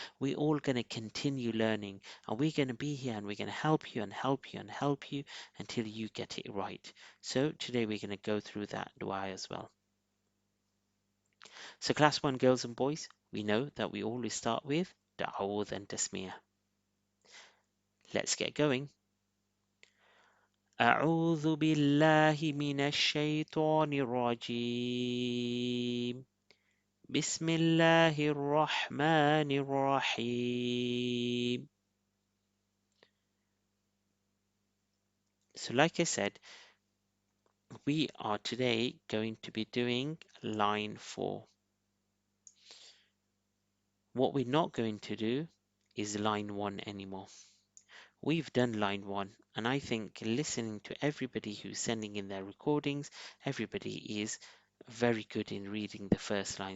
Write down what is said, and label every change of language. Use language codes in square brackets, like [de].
[en] We're all going to continue learning, and we're going to be here, and we're going to help you and help you and help you until you get it right. So today we're going to go through that dua as well. So class 1 girls and boys, we know that we always start with Ta'awudh and Tasmiyah. Let's get going. [ar] أعوذ بالله من الشيطان الرجيم بسم الله الرحمن الرحيم. [en] So like I said, we are today going to be doing line 4. What we're not going to do is line 1 anymore. We've done line 1, and I think listening to everybody who's sending in their recordings, everybody is very good in reading the first line.